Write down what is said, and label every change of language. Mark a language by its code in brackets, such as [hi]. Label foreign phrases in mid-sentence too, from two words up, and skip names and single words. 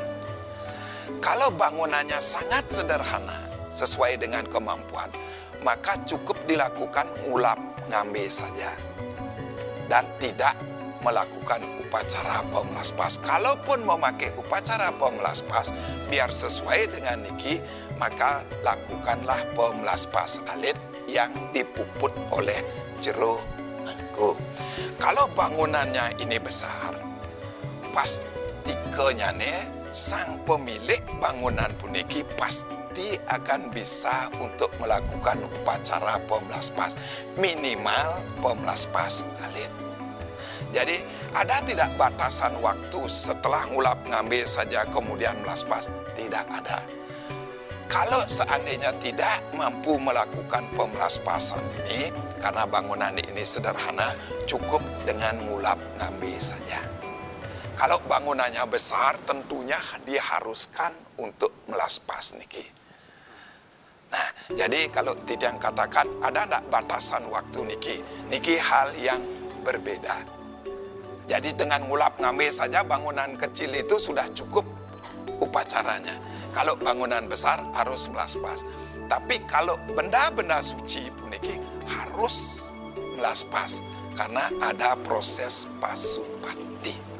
[id] Kalau bangunannya sangat sederhana, sesuai dengan kemampuan, maka cukup dilakukan ngulap ngambe saja dan tidak melakukan upacara pemelaspas. Kalaupun memakai upacara pemelaspas, biar sesuai dengan niki, maka lakukanlah pemelaspas alit yang dipuput oleh jero engko. Kalau bangunannya ini besar, pastikanya sang pemilik bangunan puniki pasti akan bisa untuk melakukan upacara pemelaspas, minimal pemelaspas alit. Jadi ada tidak batasan waktu setelah ngulap ngambil saja kemudian melaspas? Tidak ada. Kalau seandainya tidak mampu melakukan pemelaspasan ini, karena bangunan ini sederhana, cukup dengan ngulap ngambil saja. Kalau bangunannya besar, tentunya diharuskan untuk melaspas niki. Nah, jadi kalau Titiang katakan ada tidak batasan waktu niki? Niki hal yang berbeda. Jadi dengan ngulap ngambil saja bangunan kecil itu sudah cukup upacaranya. Kalau bangunan besar harus melaspas. Tapi kalau benda-benda suci puniki harus melaspas karena ada proses pasupati.